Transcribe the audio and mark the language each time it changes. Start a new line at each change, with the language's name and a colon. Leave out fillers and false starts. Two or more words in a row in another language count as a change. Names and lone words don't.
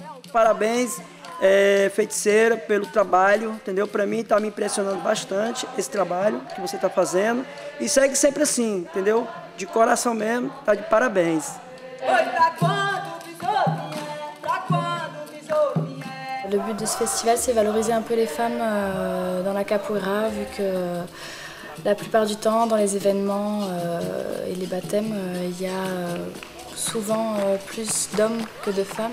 Portuguese: Parabéns, feiticeira, pelo trabalho, entendeu? Para mim está me impressionando bastante esse trabalho que você está fazendo. E segue sempre assim, entendeu? De coração mesmo, tá de parabéns.
French: Le but de ce festival, c'est valoriser un peu les femmes dans la capoeira, vu que la plupart du temps, dans les événements et les baptêmes, il y a souvent plus d'hommes que de femmes.